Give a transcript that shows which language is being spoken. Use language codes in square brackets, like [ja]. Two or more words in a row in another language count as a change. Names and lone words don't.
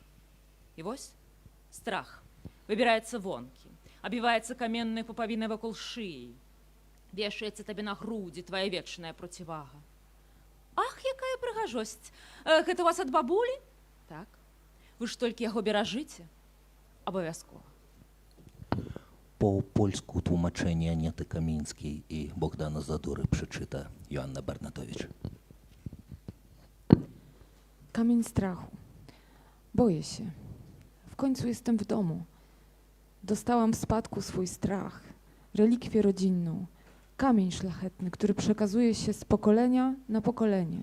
[be] І вось страх выбіраецца вонкі, абіваецца каменнай пупавінай вакол шыі, вешаецца табе на грудзі твая вечная процівага. Ах, якая прыгажосць! Гэта у вас ад бабулі? Так. Вы ж толькі яго беражыце? Абавязкова. [pl] Po polsku tłumaczenie Aniety Kamińskiej i Bogdana Zadury przeczyta Joanna Barnatowicz. Kamień strachu. Boję się. W końcu jestem w domu. Dostałam w spadku swój strach, relikwię rodzinną, kamień szlachetny, który przekazuje się z pokolenia na pokolenie.